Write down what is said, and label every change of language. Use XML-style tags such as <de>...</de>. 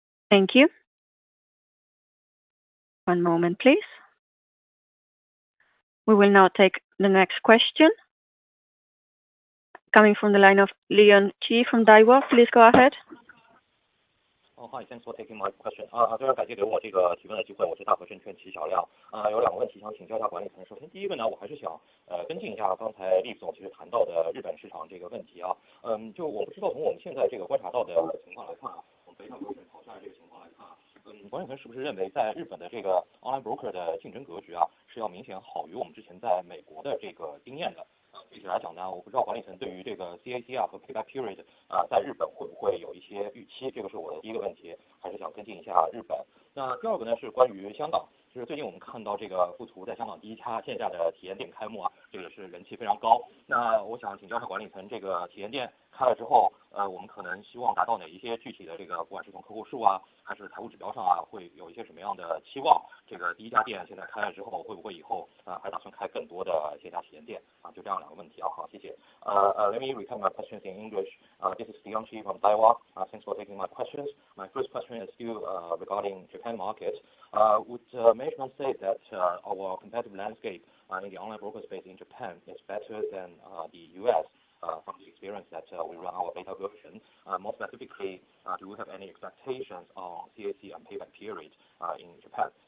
<en>Thank you. One moment, please. We will now take the next question. Coming from the line of Leon Qi from Daiwa, please go ahead. Hi, thanks for taking my question.</en> <zh>非常感谢给我这个提问的机会，我是大和证券齐小亮。有2个问题想请教一下管理层。首先第一个呢，我还是想跟进一下刚才厉总其实谈到的日本市场这个问题啊。就我不知道从我们现在这个观察到的情况来看啊，我们北上广深潮汕这个情况来看啊，管理层是不是认为在日本的这个 online broker 的竞争格局啊，是要明显好于我们之前在美国的这个经验的？具体来讲呢，我不知道管理层对于这个 CAC 啊和 payback period 在日本会不会有一些预期？这个是我的第一个问题，还是想跟进一下日本。那第二个呢是关于香港，就是最近我们看到这个富途在香港第一家线下的体验店开幕啊，这个也是人气非常高。那我想请教一下管理层，这个体验店开了之后，我们可能希望达到哪一些具体的这个，不管是从客户数啊，还是财务指标上啊，会有一些什么样的期望？这个第一家店现在开了之后，会不会以后还打算开更多的线下体验店啊？就这样两个问题啊，好，谢谢。</zh> <en>Let me return my questions in English. This is Dion Chi from Taiwan. Thanks for taking my questions. My first question is still regarding Japan market. Would management say that our competitive landscape in the online broker space in Japan is better than the US? From the experience that we run our beta version. More specifically, do we have any expectations on CAC and payback period in Japan?</en>